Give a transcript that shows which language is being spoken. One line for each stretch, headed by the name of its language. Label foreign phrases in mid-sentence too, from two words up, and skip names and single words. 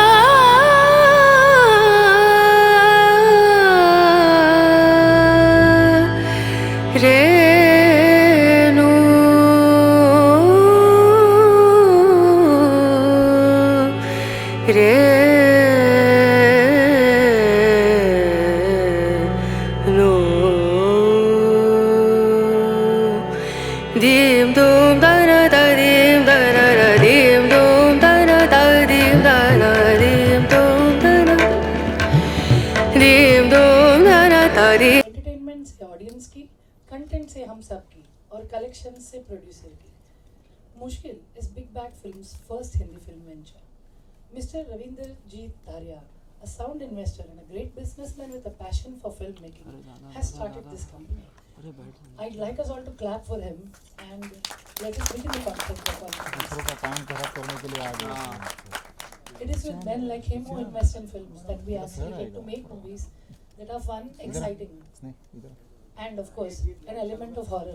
Hindi: रेणु रेणु dim dum da na da dim da na da dim dum da na da dim da na dim dum da na dim dum da na da dim. एंटरटेनमेंट से ऑडियंस की, कंटेंट से हम सब की और कलेक्शन से प्रोड्यूसर की।
English: Mushkil is Big Bag Films first Hindi film venture. Mr. Ravinder Jeet Daria, a sound investor and a great businessman with a passion for filmmaking, has started this company. I'd like us all to clap for him and let us begin the concept of our It is with men like him who invest in films that we actually get to make movies that are fun, exciting, and of course, an element of horror.